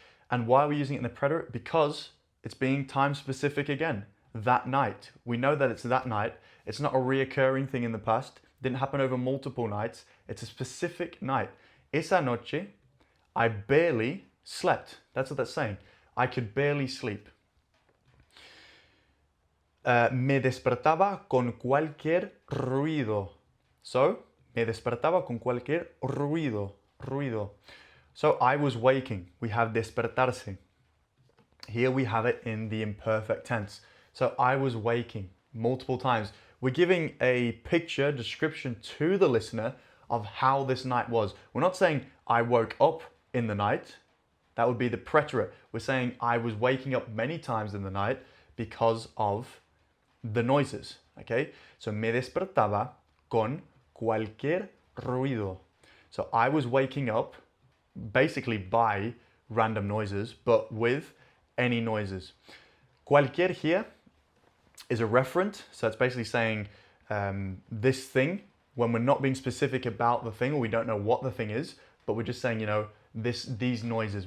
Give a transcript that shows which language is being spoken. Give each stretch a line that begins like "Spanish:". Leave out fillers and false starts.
English: And why are we using it in the preterite? Because it's being time specific again. That night. We know that it's that night. It's not a reoccurring thing in the past. It didn't happen over multiple nights. It's a specific night.
Spanish: Esa noche,
English: I barely slept. That's what that's saying. I could barely sleep.
Spanish: Me despertaba con cualquier ruido. So, me despertaba con cualquier ruido.
English: Ruido. So, I was waking. We have despertarse. Here we have it in the imperfect tense. So, I was waking multiple times. We're giving a picture, description to the listener of how this night was. We're not saying I woke up in the night. That would be the preterite. We're saying I was waking up many times in the night because of the noises, okay?
Spanish: So me despertaba con cualquier ruido.
English: So I was waking up basically by random noises, but with any noises. Cualquier here is a referent, so it's basically saying this thing when we're not being specific about the thing, or we don't know what the thing is, but we're just saying, you know, these noises.